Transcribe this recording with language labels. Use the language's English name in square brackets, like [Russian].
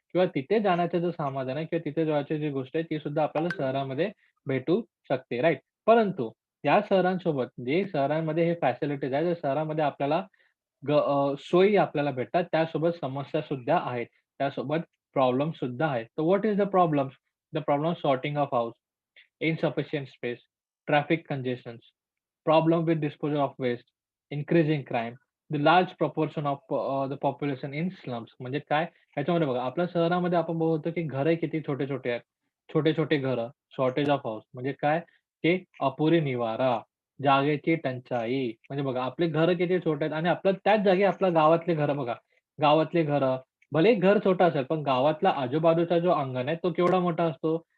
[Marathi] किंवा तिथे जाण्याचं जे समाधान आहे किंवा तिथे जायची जी गोष्ट आहे, ती सुद्धा आपल्याला शहरामध्ये भेटू शकते, राइट? परंतु या शहरांसोबत जे शहरांमध्ये हे फॅसिलिटीज आहेत, त्या शहरामध्ये आपल्याला सोयी आपल्याला भेटतात. त्यासोबत समस्या सुद्धा आहेत. त्यासोबत प्रॉब्लेम सुद्धा आहेत. [English] तर what is the problems? The problem sorting of house, insufficient space, traffic congestions, problem with disposal of waste, increasing crime, the large proportion of the population in slums. [Marathi] म्हणजे काय? ह्याच्यामध्ये बघा, आपल्या शहरामध्ये आपण बघतो की घरं किती छोटे-छोटे आहेत. छोटे-छोटे घरं, शॉर्टेज ऑफ हाऊस म्हणजे काय? ते अपुरी निवारा, जागेची टंचाई. म्हणजे बघा, आपले घरं किती छोटे आहेत आणि आपलं त्याच जागी आपल्या गावातले घरं बघा. गावातले घरं, भले घर छोटं असेल, पण गावातला आजूबाजूचा जो अंगण आहे, तो केवढा मोठा असतो?